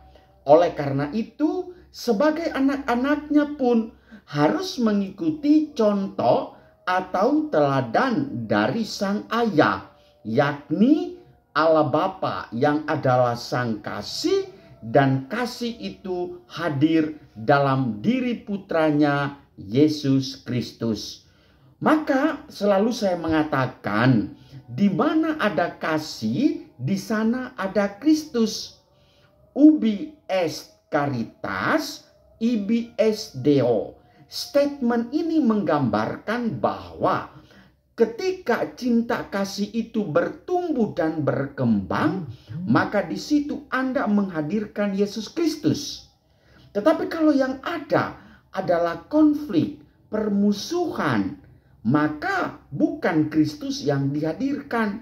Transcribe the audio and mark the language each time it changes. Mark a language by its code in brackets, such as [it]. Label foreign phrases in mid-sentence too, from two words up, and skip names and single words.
[id] Oleh karena itu, sebagai anak-anaknya pun harus mengikuti contoh atau teladan dari Sang Ayah, yakni Allah Bapa yang adalah Sang Kasih, dan kasih itu hadir dalam diri putranya Yesus Kristus. Maka selalu saya mengatakan, di mana ada kasih, di sana ada Kristus. [la] Ubi est caritas, ibi est Deo. [id] Statement ini menggambarkan bahwa ketika cinta kasih itu bertumbuh dan berkembang, maka di situ Anda menghadirkan Yesus Kristus. Tetapi kalau yang ada adalah konflik, permusuhan, maka bukan Kristus yang dihadirkan.